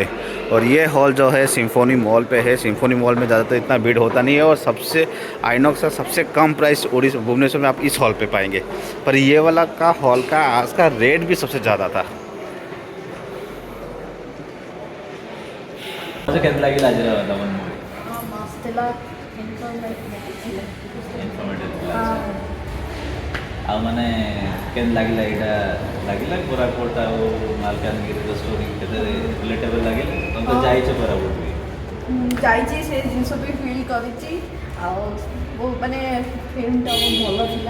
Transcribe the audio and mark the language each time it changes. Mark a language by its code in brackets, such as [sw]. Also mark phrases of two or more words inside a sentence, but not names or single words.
[hi] और ये हॉल जो है सिम्फोनी मॉल पे है। सिम्फोनी मॉल में ज़्यादातर इतना भीड़ होता नहीं है और सबसे आइनॉक्स का सबसे कम प्राइस उड़ीसा भुवनेश्वर में आप इस हॉल पे पाएंगे। पर ये वाला का हॉल का आज का रेट भी सबसे ज़्यादा था। कैसा लगे दमन मूवी? [or] ଆଉ ମାନେ କେମିତି ଲାଗିଲା ଏଇଟା ଲାଗିଲା କୋରାପୁଟ ଆଉ ମାଲକାନଗିରିର ଷ୍ଟୋରି କେତେ ରିଲେଟେବଲ୍ ଲାଗିଲା? ତମେ ତ ଯାଇଛ କୋରାପୁଟ ବି? ଯାଇଛି, ସେ ଜିନିଷ ବି ଫିଲ୍ କରିଛି। ଆଉ ମାନେ ଫିଲ୍ମଟା ବହୁତ ଭଲ ଥିଲା।